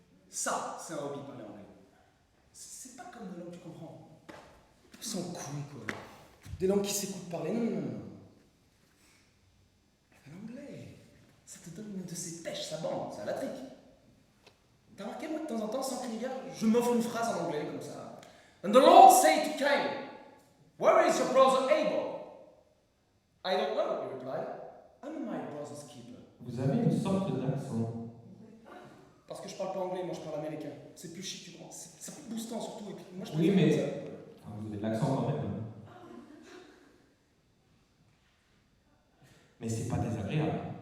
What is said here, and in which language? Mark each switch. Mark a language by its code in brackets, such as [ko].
[fr] Ça, c'est un hobby, parler anglais. C'est pas comme des langues que tu comprends. Ils sont cons, quoi. Des langues qui s'écoutent parler. Non, non, non, non. L'anglais, ça te donne une de ces pêches, ça bande, c'est à la trique. T'as remarqué, moi, de temps en temps, sans crier gare, je m'offre une phrase en anglais, comme ça. [en] And the Lord said to Cain, where is your brother Abel? I don't know, he replied. I'm my brother's keeper. [fr] Vous avez une sorte d'accent. Parce que je parle pas anglais, moi je parle américain. C'est plus chic, tu comprends. C'est plus boostant surtout. Et puis moi je Oui, préfère mais- ça. Enfin, vous avez de l'accent quand même. Mais c'est pas désagréable.